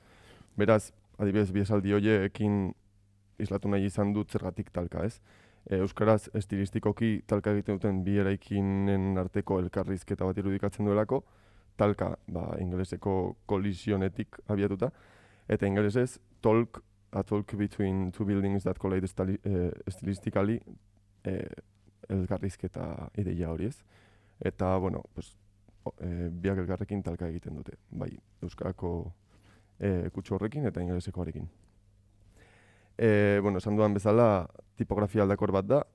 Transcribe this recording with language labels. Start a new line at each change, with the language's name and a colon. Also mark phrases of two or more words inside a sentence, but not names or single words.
Basque: Beraz, adibidez, bi esaldi horiekin islatu nahi izan dut zergatik talka, ez? Euskaraz estilistikoki talka egiten duten bi eraikinen arteko elkarrizketa bat irudikatzen duelako, talka ingeleseko kolisionetik abiatuta, eta ingelesez
English: a talk between two buildings that collide stylistically
Basque: elkarrizketa ideia hori, ez? Eta, biak elkarrekin talka egiten dute, bai euskarako kutsu horrekin eta ingelesekoarekin. Esan dudan bezala, tipografia aldakor bat da.